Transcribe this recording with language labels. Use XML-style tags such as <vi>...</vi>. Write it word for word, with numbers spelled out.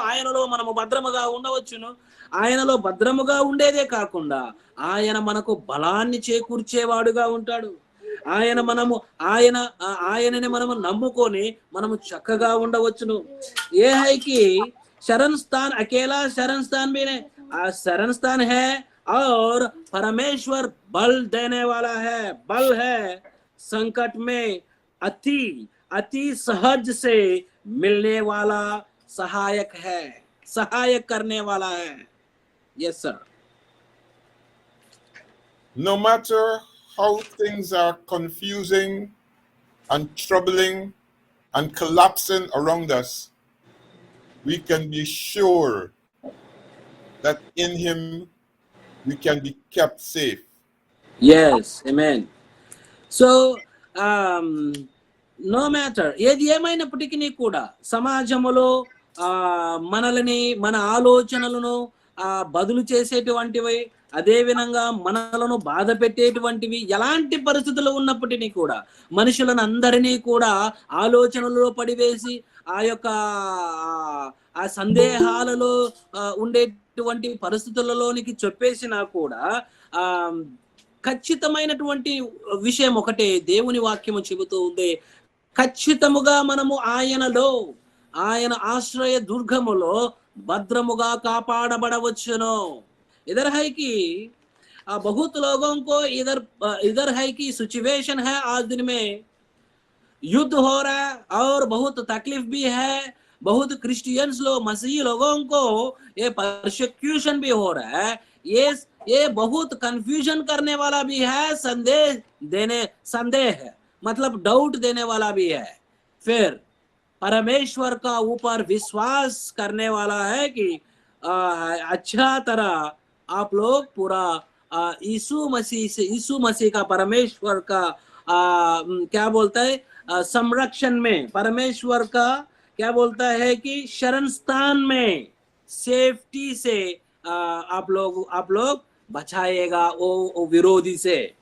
<te>ఆయనలో మనము భద్రముగా ఉండవచ్చును. ఆయనలో భద్రముగా ఉండేదే కాకుండా ఆయన మనకు బలాన్ని చేకూర్చేవాడుగా ఉంటాడు. ఆయన మనము ఆయన ఆ- ఆయనని మనము నమ్ముకొని మనము చక్కగా ఉండవచ్చును.</te> <hi>ఏ హైకి శరణ్ స్థాన్ అకేలా శరణ్ స్థాన్ మీనే ఆ శరణ్ స్థాన్ హే और परमेश्वर बल देने वाला है. बल है संकट में अति अति सहज से मिलने वाला सहायक है, सहायक करने वाला है.</hi> <en>Yes sir. No matter how things are confusing and troubling and collapsing around us, we can be sure that in Him we can be kept safe. Yes, amen. So, um, no matter,</en> <te>ఏది ఏమైనప్పటికీ కూడా సమాజములో ఆ, మనల్ని, మన ఆలోచనలను ఆ, బదులు చేసేటువంటివి, అదే విధంగా మనలను బాధ పెట్టేటువంటివి ఎలాంటి పరిస్థితులు ఉన్నప్పటికీ కూడా మనుషులను అందరినీ కూడా ఆలోచనలలో పడివేసి ఆ యొక్క ఆ, ఆ సందేహాలలో ఆ, ఉండేటువంటి పరిస్థితులలోనికి చెప్పేసినా కూడా ఆ ఖచ్చితమైనటువంటి విషయం ఒకటే దేవుని వాక్యము చెబుతూ ఉంది. ఖచ్చితముగా మనము ఆయనలో, ఆయన ఆశ్రయ దుర్గములో భద్రముగా కాపాడబడవచ్చును.</te> <hi>ఇధర్ హై కి ఆ బహుత్ లోగోం కో ఇధర్ ఇధర్ హై కి సిచ్యువేషన్ హై ఆజ్ దిన్ మే युद्ध हो रहा है और बहुत तकलीफ भी है. बहुत क्रिश्चियंस लोग, मसीही लोगों को ये परसिक्यूशन भी हो रहा है. ये ये बहुत कंफ्यूजन करने वाला भी है, संदेह देने संदेह है मतलब डाउट देने वाला भी है. फिर परमेश्वर का ऊपर विश्वास करने वाला है कि आ, अच्छा तरह आप लोग पूरा आ, यीशु मसीह से, यीशु मसीह का, परमेश्वर का आ, उम, क्या बोलता है आ, संरक्षण में, परमेश्वर का क्या बोलता है कि शरण स्थान में सेफ्टी से आ, आप लोग आप लोग बचाएगा वो वो विरोधी से.</hi>